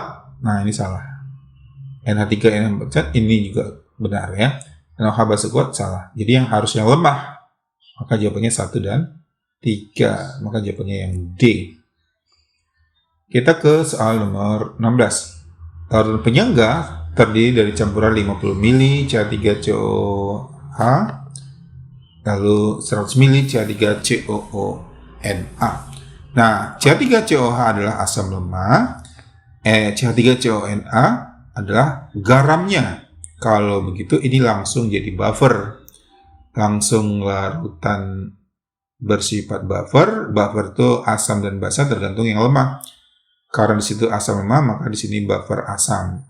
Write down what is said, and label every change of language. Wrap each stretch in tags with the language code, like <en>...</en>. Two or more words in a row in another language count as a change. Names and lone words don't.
<id>Nah, ini salah. NH3 NH4 ini juga benar ya. NOH basa kuat salah. Jadi yang harusnya lemah, maka jawabannya 1 dan 3. Maka jawabannya yang D. Kita ke soal nomor 16. Tauran penyangga terdiri dari campuran 50 ml CH3COOH lalu 100 ml CH3COONA. Nah, CH3COOH adalah asam lemah, CH3CONA adalah garamnya. Kalau begitu ini langsung jadi buffer. Langsung larutan bersifat buffer. Buffer itu asam dan basa tergantung yang lemah. Karena di situ asam lemah, maka di sini buffer asam.</id>